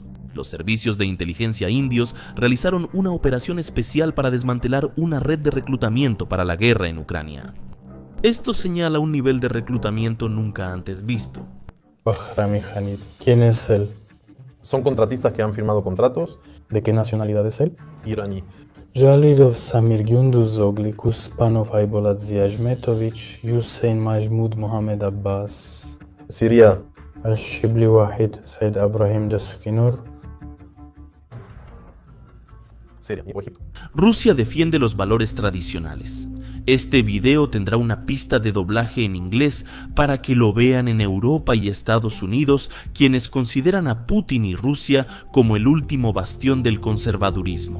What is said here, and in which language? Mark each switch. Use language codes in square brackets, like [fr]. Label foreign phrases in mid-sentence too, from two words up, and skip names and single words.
[es] Los servicios de inteligencia indios realizaron una operación especial para desmantelar una red de reclutamiento para la guerra en Ucrania. Esto señala un nivel de reclutamiento nunca antes visto. Bahrami Hanid. ¿Quién es él? Son contratistas que han firmado contratos. ¿De qué nacionalidad es él? Iraní. Jalilov Samir Gündüzoglu, Kuspanov Aybolat Ziajmetovich, Hussein Mahmoud Mohamed Abbas. Siria. Al-Shibli Wahid Said Abrahim Dasukinur. Siria o Egipto. Rusia defiende los valores tradicionales. Este video tendrá una pista de doblaje en inglés para que lo vean en Europa y Estados Unidos, quienes consideran a Putin y Rusia como el último bastión del conservadurismo.